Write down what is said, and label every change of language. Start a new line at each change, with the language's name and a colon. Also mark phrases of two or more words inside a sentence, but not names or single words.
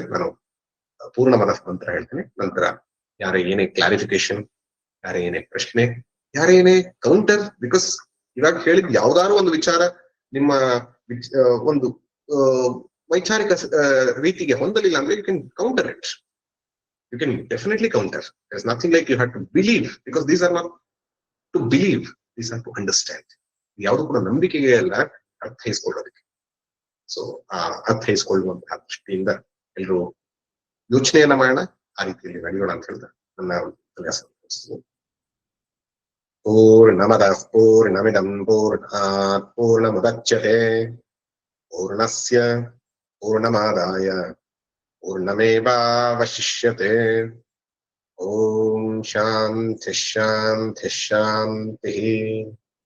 Kannada: ನಾನು ಪೂರ್ಣ ಮನಸ್ಸು ಅಂತ ಹೇಳ್ತೇನೆ. ನಂತರ ಯಾರೇ ಏನೇ ಕ್ಲಾರಿಫಿಕೇಶನ್, ಯಾರೇ ಏನೇ ಪ್ರಶ್ನೆ, ಯಾರೇ ಏನೇ ಕೌಂಟರ್, ಬಿಕಾಸ್ ಇವಾಗ ಹೇಳಿದ ಯಾವ್ದಾದ್ರು ಒಂದು ವಿಚಾರ ನಿಮ್ಮ ಒಂದು ವೈಚಾರಿಕ ರೀತಿಗೆ ಹೊಂದಲಿಲ್ಲ ಅಂದ್ರೆ
English: you can counter it. You can definitely counter. There's nothing like you have to believe, because these are not to believe, these are to understand.
Kannada: ಯಾವುದು ಕೂಡ ನಂಬಿಕೆಗೆ ಅಲ್ಲ, ಅರ್ಥೈಸ್ಕೊಳ್ಳೋದಕ್ಕೆ. ಸೊ ಆ ಅರ್ಥೈಸ್ಕೊಳ್ಳುವಂತಹ ದೃಷ್ಟಿಯಿಂದ ಎಲ್ಲರೂ ಯೋಚನೆಯನ್ನ ಮಾಡೋಣ, ಆ ರೀತಿಯಲ್ಲಿ ನಡೆಯೋಣ ಅಂತ ಹೇಳಿದ ನನ್ನ ಉಪನ್ಯಾಸ.
Sanskrit: ಪೂರ್ಣಮದಃ ಪೂರ್ಣಮಿದಂ ಪೂರ್ಣಾತ್ ಪೂರ್ಣಮುದಚ್ಯತೆ ಪೂರ್ಣಸ್ಯ ಪೂರ್ಣಮಾದಾಯ पूर्णमेवावशिष्यते। ओम शांति शांति शांति।